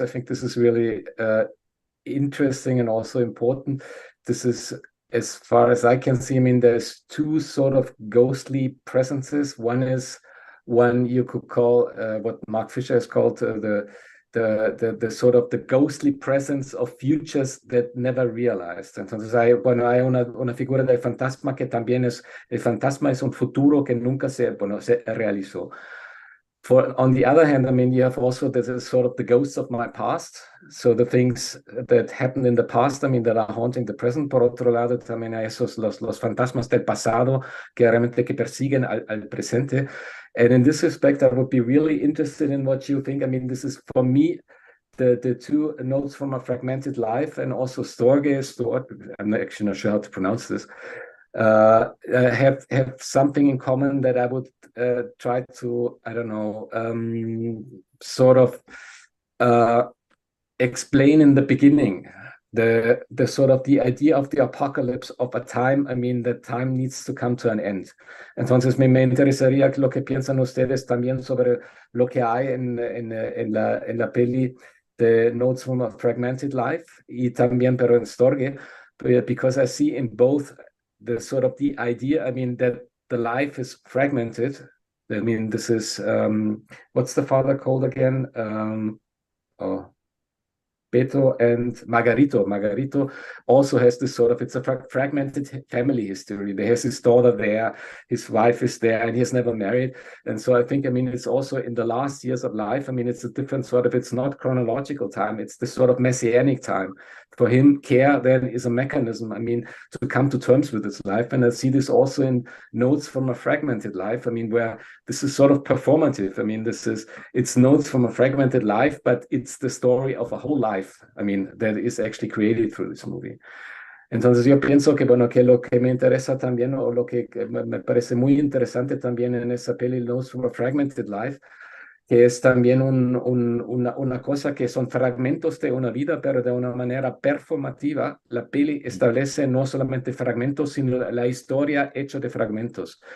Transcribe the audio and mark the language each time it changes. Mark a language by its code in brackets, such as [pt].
[en] I think this is really interesting and also important. This is, as far as I can see, I mean, there's two sort of ghostly presences. One is one you could call what Mark Fisher has called the sort of the ghostly presence of futures that never realized. [es] Entonces hay una figura del fantasma que también es, el fantasma es un futuro que nunca se realizó. [en] On the other hand, I mean, you have also this sort of the ghosts of my past. So the things that happened in the past, I mean, that are haunting the present. [es] Por otro lado, también hay esos, los fantasmas del pasado que realmente que persiguen al presente. [en] And in this respect, I would be really interested in what you think. I mean, this is for me, the two notes from a fragmented life and also Storck, I'm actually not sure how to pronounce this, have something in common that I would try to, I don't know, sort of explain in the beginning. The sort of the idea of the apocalypse of a time, I mean, that time needs to come to an end. [es] Entonces me interesaría lo que piensan ustedes también sobre lo que hay en la peli The Notes from a Fragmented Life y también pero en Storge, [en] because I see in both the sort of the idea, I mean, that the life is fragmented. I mean, this is, what's the father called again? Beto and Margarito. Margarito also has this sort of, it's a fragmented family history. There has his daughter there, his wife is there, and he has never married. And so I think, I mean, it's also in the last years of life, I mean, it's a different sort of, it's not chronological time, it's the sort of messianic time. For him, care then is a mechanism, I mean, to come to terms with his life. And I see this also in Notes from a Fragmented Life, I mean, where this is sort of performative. I mean, it's Notes from a Fragmented Life, but it's the story of a whole life, I mean, that is actually created through this movie. [es] Entonces yo pienso que, bueno, que lo que me interesa también, o lo que me parece muy interesante también en esa peli Notes from a Fragmented Life, que es también una cosa que son fragmentos de una vida, pero de una manera performativa. La peli establece no solamente fragmentos, sino la historia hecha de fragmentos.